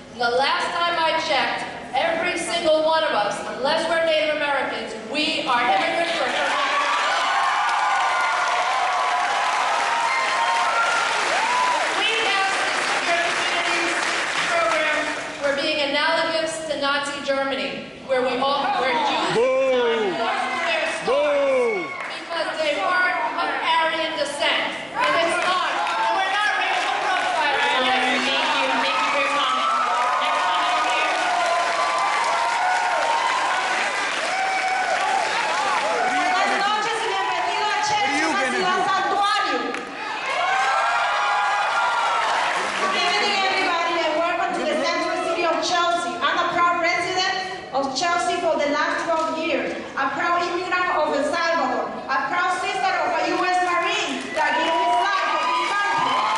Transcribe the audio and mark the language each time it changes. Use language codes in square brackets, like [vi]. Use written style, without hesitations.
[en] The last time I checked, every single one of us, unless we're Native Americans, we are immigrants or we passed the Secure Communities program, we're being analogous to Nazi Germany, where Jews because they weren't of Aryan descent. And it's not. And we're not racial profiling. Thank you. Thank you for your comment. Next comment over here. [es] Buenas noches y bienvenido a Chelsea, una ciudad santuario. [en] Good evening, everybody, and welcome to the central city of Chelsea. I'm a proud resident of Chelsea for the last 12 years, a proud immigrant of El Salvador, a proud sister of a U.S. Marine that gave his life for this country.